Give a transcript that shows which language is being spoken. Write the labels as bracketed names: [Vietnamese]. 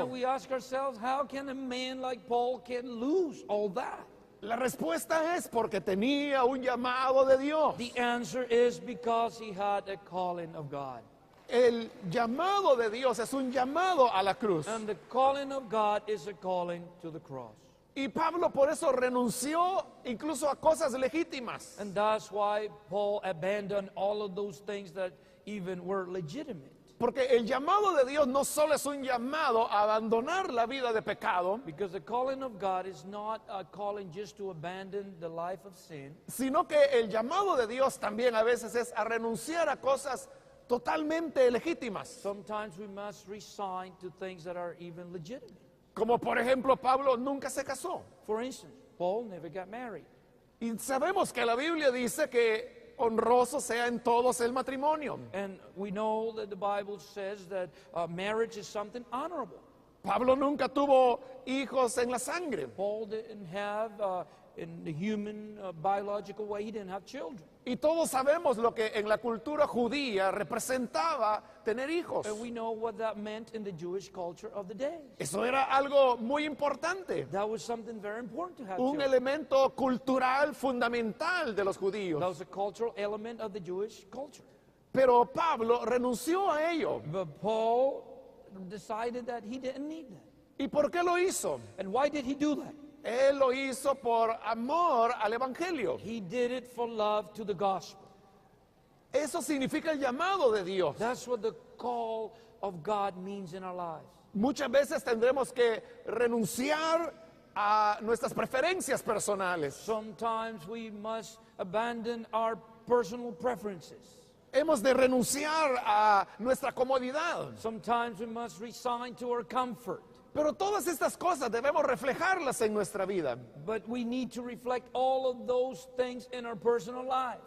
[English] And we ask ourselves, how can a man like Paul can lose all that? [Spanish] La respuesta es porque tenía un llamado de Dios. [English] The answer is because he had a calling of God. [Spanish] El llamado de Dios es un llamado a la cruz. [English] And the calling of God is a calling to the cross. [Spanish] Y Pablo por eso renunció incluso a cosas legítimas. [English] And that's why Paul abandoned all of those things that even were legitimate. [Spanish] Porque el llamado de Dios no solo es un llamado a abandonar la vida de pecado, [English] Because the calling of God is not a calling just to abandon the life of sin, [Spanish] sino que el llamado de Dios también a veces es a renunciar a cosas totalmente legítimas. [English] sometimes we must resign to things that are even legitimate. [Spanish] Como por ejemplo Pablo nunca se casó. [English] For instance, Paul never got married. [Spanish] Y sabemos que la Biblia dice que honroso sea en todos el matrimonio. [English] And we know that the Bible says that marriage is something honorable. [Spanish] Pablo nunca tuvo hijos en la sangre. [English] Paul didn't have, in the human biological way, he didn't have children. [Spanish] Y todos sabemos lo que en la cultura judía representaba tener hijos. [English] And we know what that meant in the Jewish culture of the day. [Spanish] Eso era algo muy importante. [English] That was something very important to have [Spanish] Un [English] children. [Spanish] elemento cultural fundamental de los [English] That [Spanish] judíos. [English] was a cultural element of the Jewish culture. [Spanish] Pero Pablo renunció a ello. [English] But Paul decided that he didn't need that. [Spanish] ¿Y por qué lo hizo? [English] And why did he do that? [Spanish] Él lo hizo por amor al Evangelio. [English] He did it for love to the gospel. [Spanish] Eso significa el llamado de Dios. [English] That's what the call of God means in our lives. [Spanish] Muchas veces tendremos que renunciar a nuestras preferencias personales. [English] Sometimes we must abandon our personal preferences. [Spanish] Hemos de renunciar a nuestra comodidad. [English] Sometimes we must resign to our comfort. [Spanish] Pero todas estas cosas debemos reflejarlas en nuestra vida. [English] But we need to reflect all of those things in our personal lives.